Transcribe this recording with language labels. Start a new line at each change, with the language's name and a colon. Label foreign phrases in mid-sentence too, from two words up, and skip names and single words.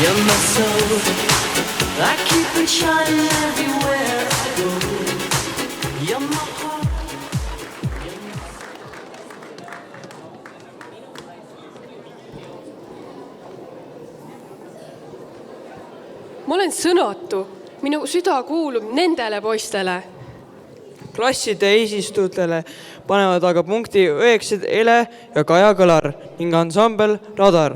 English: my soul. I keep it shining everywhere I go. You're my heart.
Estonian: Ma olen sõnatu, minu süda kuulub nendele poistele. Klasside eesistujatele panevad aga punkti õeksed Ele ja Kaja Kõlar ning ansambel Radar.